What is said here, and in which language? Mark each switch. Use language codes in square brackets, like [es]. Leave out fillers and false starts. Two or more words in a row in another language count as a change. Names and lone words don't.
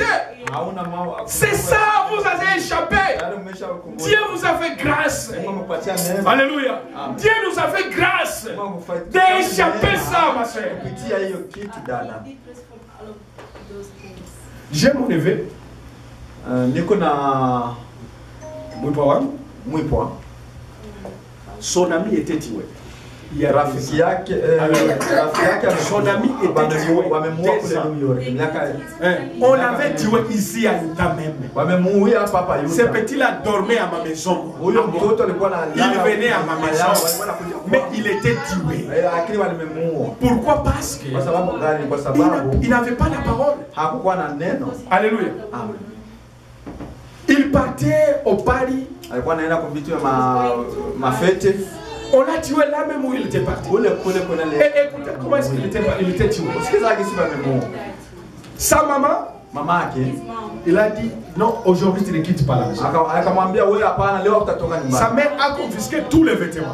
[fr] C'est ça, vous avez échappé. Dieu vous a fait grâce. Alléluia. Dieu nous a fait grâce d'échapper ça, ma soeur. J'ai mon neveu. [sw] Niko na Mwipwa wangu. Mwipwa. [fr] Son ami était tué. [sw] Rafiki yake [fr] son ami était tué. [sw] Wamemuua kule New York. [fr] On l'avait tué ici à Utah même. [sw] Wamemuua hapa hapa Utah. [fr] Ce petit-là dormait à ma maison. [sw] Huyo mtoto alikuwa analala. [fr] Il venait à ma maison. Mais il était tué. [sw] Lakini walimemuua. [fr] Pourquoi? Parce que [sw] kwa sababu gani? Kwa sababu [fr] il n'avait pas la parole. [sw] Hakukuwa na neno. Alléluia. Amen. [fr] Il partait au Paris. [sw] Alikuwa anaenda kwa vitu ya mafete. [fr] On l'a tué là même où il était parti. Écoutez, comment est-ce qu'il était tué? Sa maman, il a dit non, aujourd'hui tu ne quittes pas la maison. Sa mère a confisqué tous les vêtements.